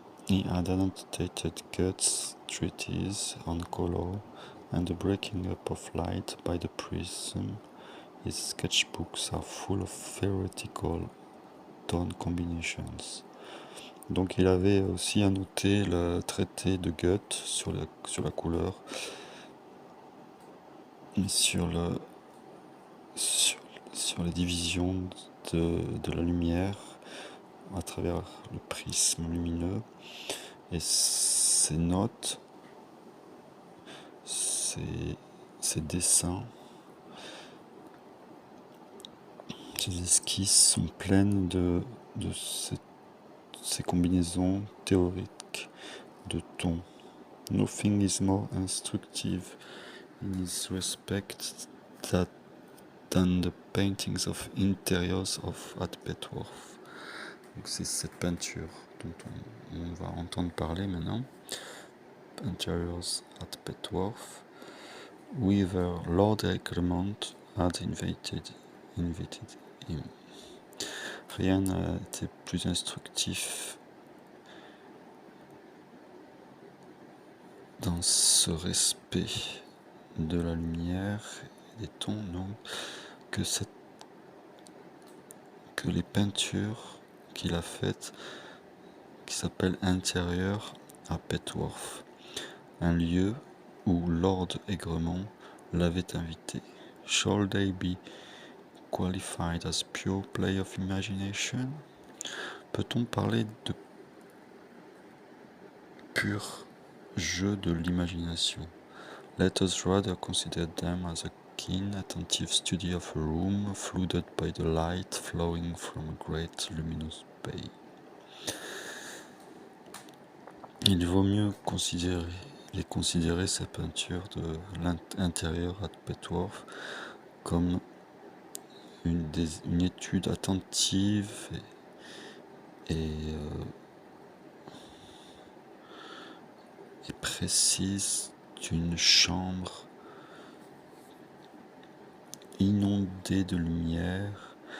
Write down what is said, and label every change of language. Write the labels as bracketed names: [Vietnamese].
[English] He had annotated Goethe's treatise on color and the breaking up of light by the prism. His sketchbooks are full of theoretical tone combinations. [French] Donc il avait aussi annoté le traité de Goethe sur la couleur et sur les divisions de la lumière à travers le prisme lumineux. Et ces notes, ces dessins, ces esquisses sont pleines de ces combinaisons théoriques de tons. [English] Nothing is more instructive in this respect than the paintings of interiors at Petworth. [French] Donc c'est cette peinture dont on va entendre parler maintenant. [English] Interiors at Petworth, whither Lord Egremont had invited him. [French] Rien n'a été plus instructif dans ce respect de la lumière et des tons, non, que les peintures qu'il a faites, qui s'appellent Intérieur à Petworth, un lieu où Lord Egremont l'avait invité. [English] Shall they be qualified as pure play of imagination? [French] Peut-on parler de pur jeu de l'imagination? [English] Let us rather consider them as a keen, attentive study of a room flooded by the light flowing from a great luminous bay. [French] Il vaut mieux considérer ces peintures de l'intérieur à Petworth comme une étude attentive et précise d'une chambre inondée de lumière